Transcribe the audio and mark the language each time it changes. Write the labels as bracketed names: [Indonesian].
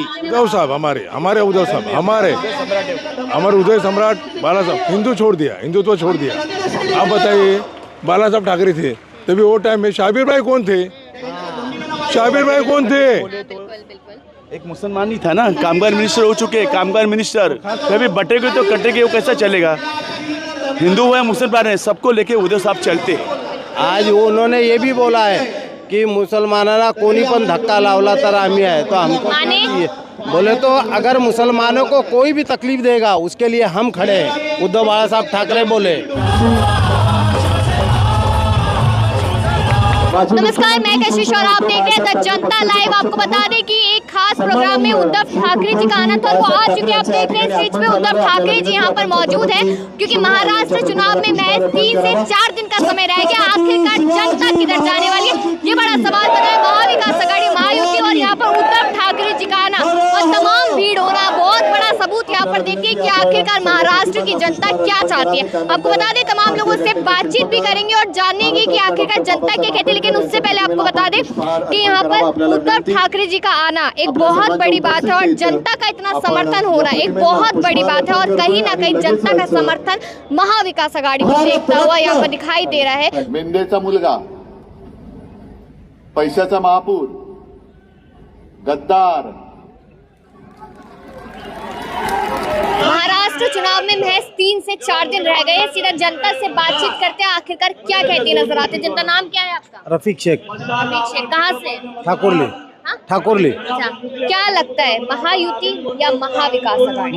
[Hindi] उद्धव साहब हमारे उद्धव साहब हमारे उदय सम्राट बाला साहब हिंदू छोड़ दिया, हिंदुत्व छोड़ दिया। आप बताइए, बाला साहब ठाकरे थे तभी वो टाइम में शाबिर भाई कौन थे? शाबिर भाई कौन थे? एक मुसलमान ही था ना, कामगार मिनिस्टर हो चुके, कामगार मिनिस्टर कभी बटेगे तो कटेगे, वो कैसा चलेगा? हिंदू है मुसलमान है, सबको लेके उद्धव साहब चलते। आज उन्होंने ये भी बोला है की [Marathi] मुसलमानांना कोणी पण धक्का लावला तर आम्ही आहे, [Hindi] तो हमको क्या चाहिए? बोले तो अगर मुसलमानों को कोई भी तकलीफ देगा उसके लिए हम खड़े हैं, उद्धव बाला साहब ठाकरे बोले। नमस्कार, मैं कशिश और आप देख रहे हैं द जनता लाइव। आपको बता दें कि एक खास प्रोग्राम में उद्धव ठाकरे जी का आना था, वो आ चुके हैं। आप देख रहे हैं स्टेज पे उद्धव ठाकरे जी यहाँ पर मौजूद हैं, क्योंकि महाराष्ट्र चुनाव में महज 3 से 4 दिन का समय रह गया। आखिरकार जनता किधर जाने वाली है, ये बड़ा सवाल बना है। महाविकास आघाड़ी, महायुति और यहाँ पर उद्धव ठाकरे जी का आना और तमाम भीड़ हो रहा, बहुत बड़ा सबूत यहाँ पर देखिए कि आखिरकार महाराष्ट्र की जनता क्या चाहती है। आपको बता दें तमाम लोगों से बातचीत भी करेंगे और जानेंगे कि आखिरकार जनता क्या कहती है। लेकिन उससे पहले आपको बता दें कि यहाँ पर उद्धव ठाकरे जी का आना एक बहुत बड़ी बात है और जनता का इतना समर्थन हो रहा है एक बहुत बड़ी बात है। और कहीं ना कहीं जनता का समर्थन महाविकास आघाड़ी को देखता हुआ यहाँ पर दिखाई दे रहा है। [Marathi] मेंढेचा मुलगा, पैशाचा महापूर, गद्दार। [Hindi] महाराष्ट्र चुनाव में महज 3 से 4 दिन रह गए। सीधा जनता से बातचीत करते हैं, आखिरकार क्या कहती नजर आते। जनता, नाम क्या है आपका? रफीक शेख। रफीक शेख, कहाँ से? ठाकुरली। ठाकुरली। अच्छा, क्या लगता है, महायुति या महाविकास आघाड़ी?